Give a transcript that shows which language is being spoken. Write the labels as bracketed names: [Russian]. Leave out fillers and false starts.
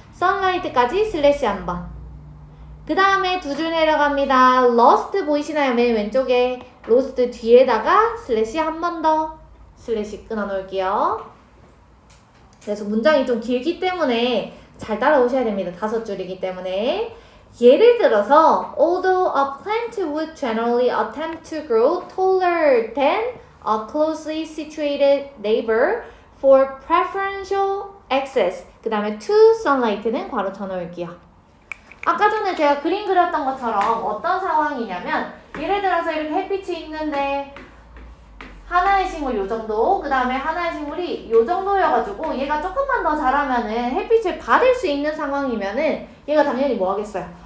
[Korean] sunlight까지 슬래시 한번. 그 다음에 두 줄 내려갑니다. lost 보이시나요? 맨 왼쪽에 lost 뒤에다가 슬래시 한 번 더 슬래시 끊어 놓을게요. 그래서 문장이 좀 길기 때문에 잘 따라오셔야 됩니다. 5줄이기 때문에. 예를 들어서 [English] although a plant would generally attempt to grow taller than a closely situated neighbor for preferential access [Korean] 그 다음에 to sunlight는 괄호 쳐놓을게요. 아까 전에 제가 그림 그렸던 것처럼 어떤 상황이냐면 예를 들어서 이렇게 햇빛이 있는데 하나의 식물 요 정도, 그 다음에 하나의 식물이 요 정도여가지고 얘가 조금만 더 자라면은 햇빛을 받을 수 있는 상황이면은 얘가 당연히 뭐 하겠어요?